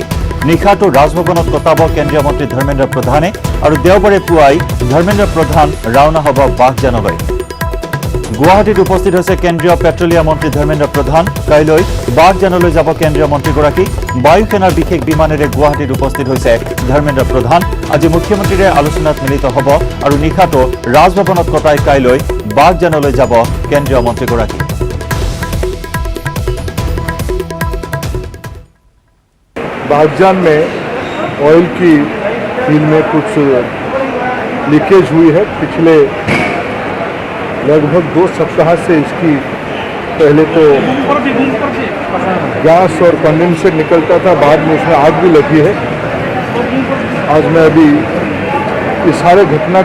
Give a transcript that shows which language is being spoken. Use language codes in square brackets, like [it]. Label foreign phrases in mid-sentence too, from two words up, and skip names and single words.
[as] নিশাটো ৰাজভৱনত কটাব কেন্দ্ৰীয় মন্ত্ৰী ধৰ্মেন্দ্ৰ প্ৰধানে আৰু দেওবাৰে পুৱাই ধৰ্মেন্দ্ৰ প্ৰধান ৰাওনা হ'ব বাগজানলৈ গুৱাহাটীত উপস্থিত হৈছে কেন্দ্ৰীয় পেট্ৰলিয়াম মন্ত্ৰী ধৰ্মেন্দ্ৰ প্ৰধান কাইলৈ বাগজানলৈ যাব কেন্দ্ৰীয় মন্ত্ৰীগৰাকী বায়ুসেনাৰ বিশেষ বিমানেৰে গুৱাহাটীত উপস্থিত হৈছে ধৰ্মেন্দ্ৰ প্ৰধান আজি মুখ্যমন্ত্ৰীৰে আলোচনাত মিলিত হ'ব আৰু নিশাটো ৰাজভৱনত কটাই কাইলৈ बागजानলৈ যাব কেন্দ্ৰীয় মন্ত্ৰীগৰাকী [hi] बागजान में ऑयल की फील्ड में कुछ लीकेज हुई है पिछले लगभग 2 सप्ताह से इसकी पहले तो गैस और कंडेंसर निकलता था बाद में इसमें आग भी लगी है आज मैं अभी इस सारे घटना